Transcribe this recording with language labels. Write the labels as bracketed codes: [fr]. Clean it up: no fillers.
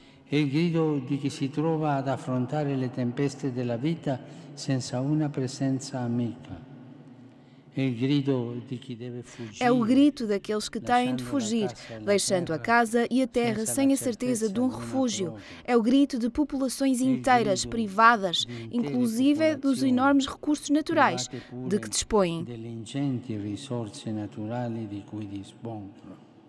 [it] È il grido di chi si trova ad affrontare le tempeste della vita senza una presenza amica. È il grido di chi deve fuggire. [pt] É o grito daqueles que têm de fugir, deixando a casa e a terra sem a certeza de um refúgio. É o grito de populações inteiras privadas, inclusive dos enormes recursos naturais de que dispõem. [it] Delle ingenti risorse naturali di cui dispongono.